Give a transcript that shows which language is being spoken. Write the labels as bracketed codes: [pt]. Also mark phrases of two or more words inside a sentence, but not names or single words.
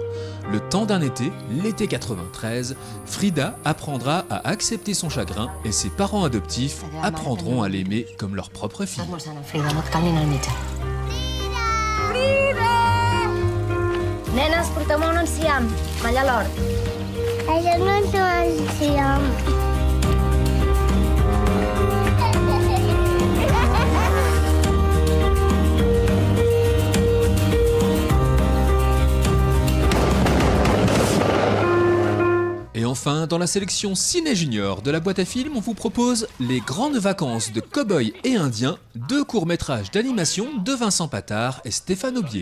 [fr] Le temps d'un été, l'été 93, Frida apprendra à accepter son chagrin et ses parents adoptifs apprendront à l'aimer comme leur propre fille. [ca] Nenes, porteu-me un enciam. Malla l'hort. Això no és un enciam. [fr] Et enfin, dans la sélection Ciné Junior de la boîte à films, on vous propose Les Grandes Vacances de Cow-Boy et Indien, 2 courts-métrages d'animation de Vincent Patard et Stéphane Aubier.